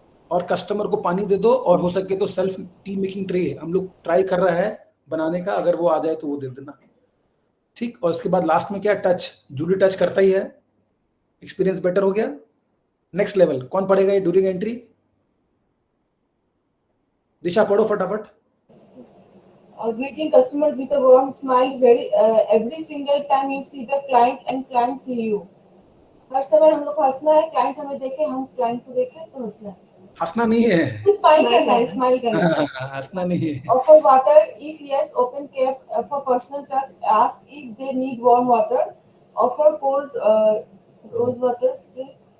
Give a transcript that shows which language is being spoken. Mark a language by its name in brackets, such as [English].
[Hindi] और कस्टमर को पानी दे दो, और हो सके तो सेल्फ टी मेकिंग ट्रे हम लोग ट्राई कर रहा है बनाने का, अगर वो आ जाए तो वो दे देना। ठीक, और उसके बाद लास्ट में क्या, टच। जूली टच करता ही है, एक्सपीरियंस बेटर हो गया। नेक्स्ट लेवल कौन पढ़ेगा ये ड्यूरिंग एंट्री? दिशा पढ़ो फटाफट। [English] Greeting customers with a warm smile every single time you see the client and client see you. [Hindi] हर समय हम लोग को हंसना है, क्लाइंट हमें देखे, हम क्लाइंट को देखे तो हंसना है। हंसना नहीं है, स्माइल करना है, स्माइल करना है। हंसना नहीं है। [English] Offer water if yes, open cap for personal touch. Ask if they need warm water. Offer cold rose water spray.